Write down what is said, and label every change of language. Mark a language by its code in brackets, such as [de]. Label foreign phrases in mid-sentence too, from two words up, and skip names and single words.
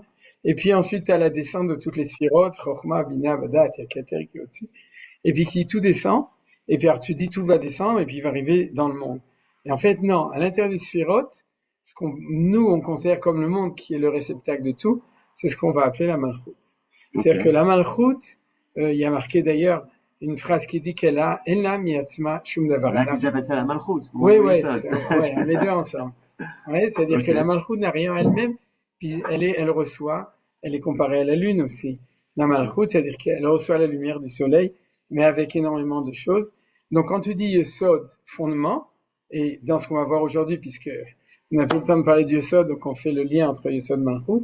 [fr] Et puis ensuite, à la descente de toutes les sphirotes, Chochma, Bina, Vadat, il y a Keter qui est au-dessus, et puis qui tout descend, et puis alors tu dis tout va descendre, et puis il va arriver dans le monde. Et en fait, non, à l'intérieur des sphirotes, nous, on considère comme le monde qui est le réceptacle de tout, c'est ce qu'on va appeler la Malchut. C'est-à-dire que Ok. la Malchut, il y a marqué d'ailleurs une phrase qui dit qu'elle a [he] אין לה מעצמה שום דבר. [fr] Là, tu as passé à la malchoute. Moi, Oui, je voyais oui, ça. ouais, les deux ensemble. Ouais, c'est-à-dire que la Ok. Malchut n'a rien elle-même, puis elle reçoit, elle est comparée à la lune aussi. La Malchut, c'est-à-dire qu'elle reçoit la lumière du soleil, mais avec énormément de choses. Donc quand tu dis Yesod, fondement, et dans ce qu'on va voir aujourd'hui, puisque on n'a pas le temps de parler de Yesod, donc on fait le lien entre Yesod et Malchut.